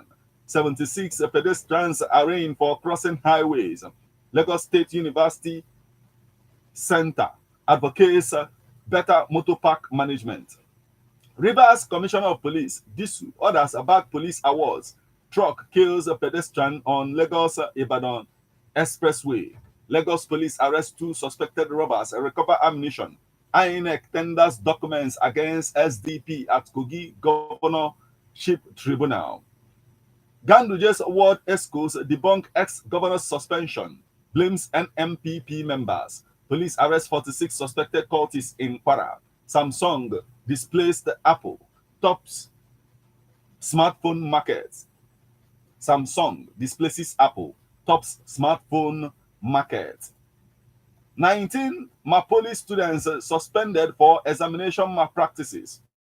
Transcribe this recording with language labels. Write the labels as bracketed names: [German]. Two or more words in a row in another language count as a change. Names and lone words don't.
[English] 76 pedestrians arraigned for crossing highways. Lagos State University Center advocates better motor park management. Rivers Commissioner of Police, Disu, orders about police awards. Truck kills a pedestrian on Lagos-Ibadan Expressway. Lagos police arrest 2 suspected robbers and recover ammunition. INEC tenders documents against SDP at Kogi Governorship Tribunal. Ganduje's award ESCOs debunk ex-governor's suspension. Blames NMPP members. Police arrest 46 suspected cultists in Kwara. Samsung displaced Apple. Tops smartphone market. Samsung displaces Apple. Tops smartphone market. 19 Mapoli students suspended for examination malpractices.